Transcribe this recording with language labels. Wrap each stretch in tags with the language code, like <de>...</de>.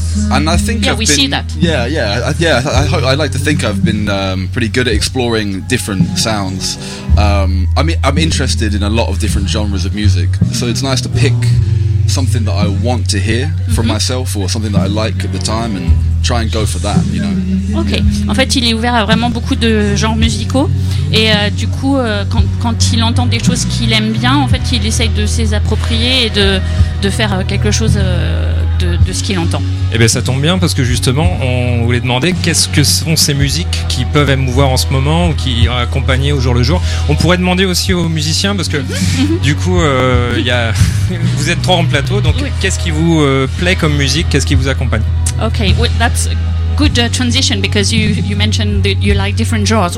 <en>And I think I like to think I've been pretty good at exploring different sounds. I'm interested in a lot of different genres of music, so it's nice to pick something that I want to hear from myself, or something that I like at the time, and try and go for that, you know. Okay.</en> <fr>En fait, il est ouvert à vraiment beaucoup de genres musicaux, et du coup, quand il entend des choses qu'il aime bien, en fait, il essaye de s'y approprier et de faire quelque chose de ce qu'il entend. Eh bien, ça tombe bien, parce que justement, on voulait demander qu'est-ce que sont ces musiques qui peuvent émouvoir en ce moment ou qui accompagner au jour le jour. On pourrait demander aussi aux musiciens, parce que du coup, vous êtes trois en plateau, donc qu'est-ce qui vous plaît comme musique, qu'est-ce qui vous accompagne?</fr> <en>Ok, well, that's a good transition, because you mentioned that you like different genres.</en>